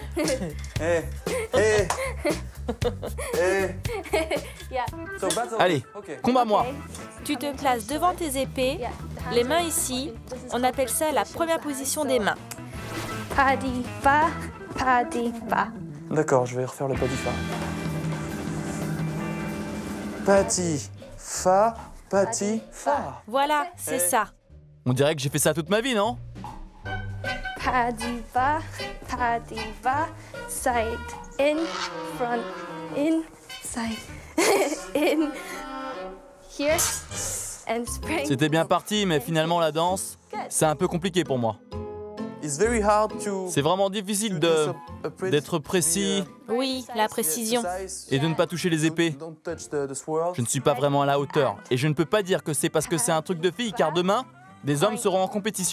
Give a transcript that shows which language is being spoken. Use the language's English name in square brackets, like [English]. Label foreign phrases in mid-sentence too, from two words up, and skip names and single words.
[French] Allez, combat-moi. Tu te places devant tes épées, les mains ici. On appelle ça la première position des mains. pas di fa. D'accord, je vais refaire le pas di fa. Pati, fa, pati, fa. Voilà, c'est ça. On dirait que j'ai fait ça toute ma vie, non? Pas di va, [English] side, in, front, in, side, in, here, and spring. [French] C'était bien parti, mais finalement la danse, c'est un peu compliqué pour moi. C'est vraiment difficile d'être précis. Oui, la précision. Et de ne pas toucher les épées. Je ne suis pas vraiment à la hauteur. Et je ne peux pas dire que c'est parce que c'est un truc de fille, car demain, des hommes seront en compétition.